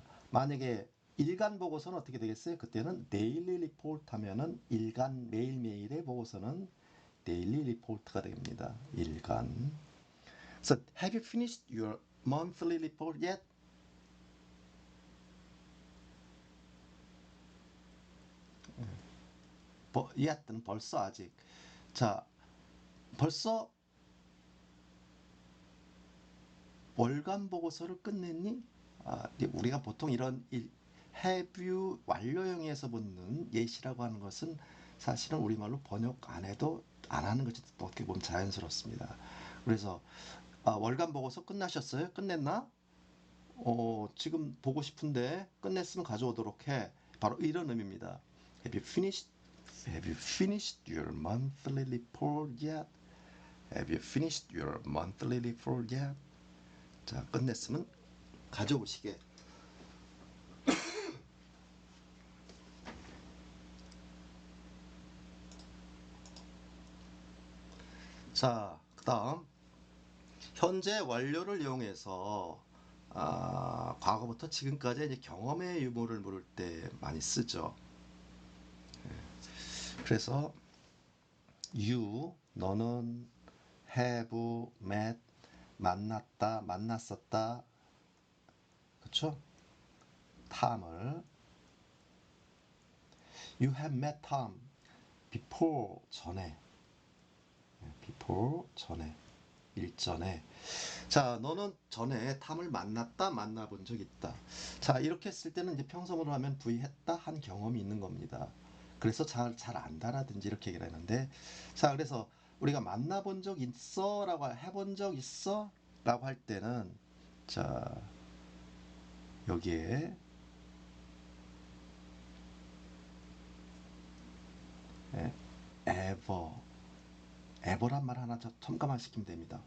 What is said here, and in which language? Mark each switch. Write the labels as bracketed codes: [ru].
[ko] 만약에 일간 보고서는 어떻게 되겠어요? 그때는 daily report 하면은 일간 매일매일의 보고서는 daily report가 됩니다. 일간. [en] So, have you finished your monthly report yet? [ko] yet는 벌써, 아직. 자, 벌써 월간 보고서를 끝냈니? 우리가 보통 이런 have you 완료형에서 붙는 예시라고 하는 것은 사실은 우리말로 번역 안 해도 안 하는 것이 어떻게 보면 자연스럽습니다. 그래서 월간 보고서 끝나셨어요? 끝냈나? 지금 보고 싶은데 끝냈으면 가져오도록 해. 바로 이런 의미입니다. [en] Have you finished? Have you finished your monthly report yet? Have you finished your monthly report yet? [ko] 자, 끝냈으면 가져오시게. 자, 그 다음 현재 완료를 이용해서 과거부터 지금까지 이제 경험의 유무를 물을 때 많이 쓰죠. 그래서 you, 너는 have met, 만났다, 만났었다, 그렇죠? [en] Tom을 you have met Tom before, 전에, before, 전에, 일전에. [ko] 자, 너는 전에 탐을 만났다, 만나본 적 있다. 자, 이렇게 했을 때는 이제 평소문으로 하면 부의했다, 한 경험이 있는 겁니다. 그래서 잘 안다라든지 이렇게 얘기를 하는데, 자, 그래서 우리가 만나본 적 있어? 라고 해본 적 있어? 라고 할 때는, 자, 여기에 ever, ever란 말 하나 첨가만 시키면 됩니다.